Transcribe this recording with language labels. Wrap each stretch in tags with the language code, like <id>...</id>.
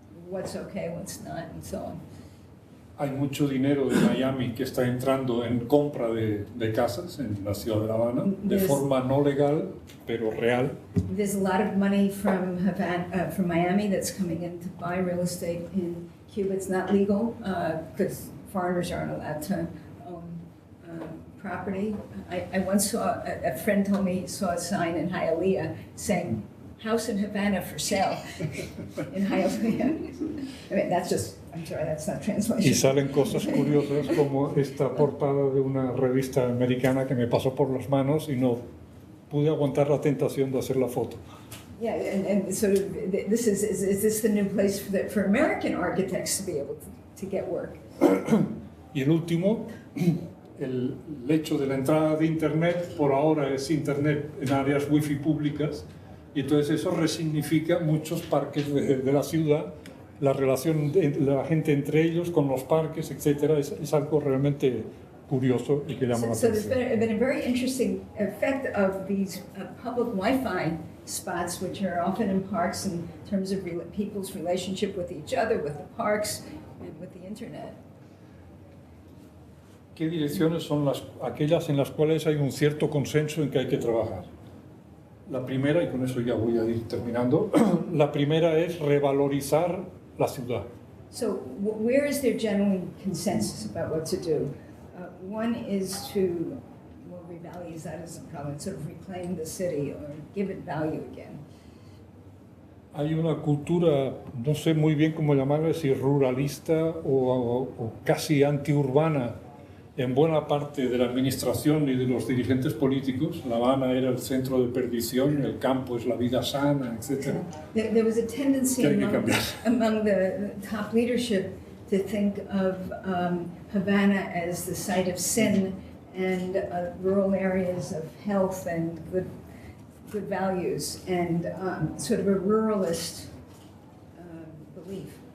<en>What's okay, what's not, and so on.</en> <es>Hay mucho dinero de Miami que está entrando en compra de casas en la ciudad de La Habana, de forma no legal, pero real.</es> <en>There's a lot of money from Havana, from Miami that's coming in to buy real estate in Cuba. It's not legal because foreigners aren't allowed to own property. I once saw, a friend told me he saw a sign in Hialeah saying, "House in Havana for sale," in Hialeah. I mean, that's just, I'm sorry, that's not</en> <es>Y</es> <en>translation.</en> <es>salen cosas curiosas como esta portada de una revista americana que me pasó por las manos y no pude aguantar la tentación de hacer la foto.</es> <en>Yeah, and sort of, this is this the new place for American architects to be able to get work?</en> <es>Y el último, el hecho de la entrada de Internet, por ahora es Internet en áreas wifi públicas, y entonces eso resignifica muchos parques de la ciudad, la relación de la gente entre ellos, con los parques, etc. Es algo realmente curioso y que llama la</es> <en>So there's</en> <es>atención.</es> <en>been a very interesting effect of these public Wi-Fi spots, which are often in parks in terms of people's relationship with each other, with the parks, and with the internet.</en> <es>¿Qué direcciones son aquellas en las cuales hay un cierto consenso en que hay que trabajar? La primera, y con eso ya voy a ir terminando, la primera es revalorizar la ciudad.</es> <en>So where is there genuine consensus about what to do? One is to, well, revalorizar is a problem, sort of reclaim the city or give it value again.</en> <es>Hay una cultura, no sé muy bien cómo llamarla, si ruralista o casi antiurbana en buena parte de la administración y de los dirigentes políticos. La Habana era el centro de perdición, el campo es la vida sana, etc.</es> <en>There was a tendency</en> <es>Que hay que cambiar.</es> <en>among the top leadership to think of Havana as the site of sin and rural areas of health and good values, and sort of a ruralist belief.</en>